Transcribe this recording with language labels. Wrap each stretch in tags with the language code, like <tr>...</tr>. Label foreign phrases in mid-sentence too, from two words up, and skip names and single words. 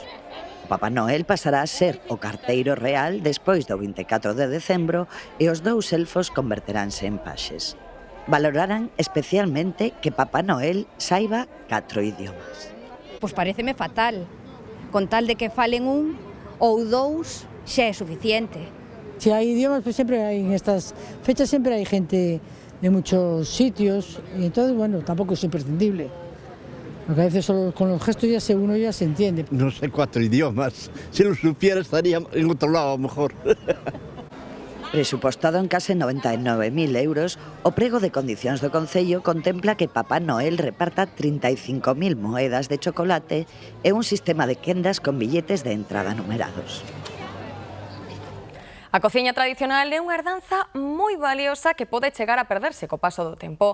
<gl>O Papá Noel pasará a ser o carteiro real despois do 24 de decembro e os dous elfos converteránse en paxes. Valorarán especialmente que Papá Noel saiba 4 idiomas. Pois paréceme fatal. Con tal de que falen un ou dous, xa é suficiente.</gl> <es>Si</es> <gl>hai idiomas,</gl> <es>pues</es> <gl>sempre hai</gl> <es>en estas fechas</es> <gl>sempre hai</gl> <es>gente de muchos sitios y entonces, bueno, tampoco es imprescindible. Porque a veces solo con los gestos uno ya se entiende. No sé 4 idiomas. Si lo supiera estaría en otro lado a lo mejor.</es> <gl>Presupostado en case 99.000 euros, o prego de condicións do Concello contempla que Papá Noel reparta 35.000 moedas de chocolate e un sistema de quendas con billetes de entrada numerados. A cociña tradicional é unha herdanza moi valiosa que pode chegar a perderse co paso do tempo.</gl>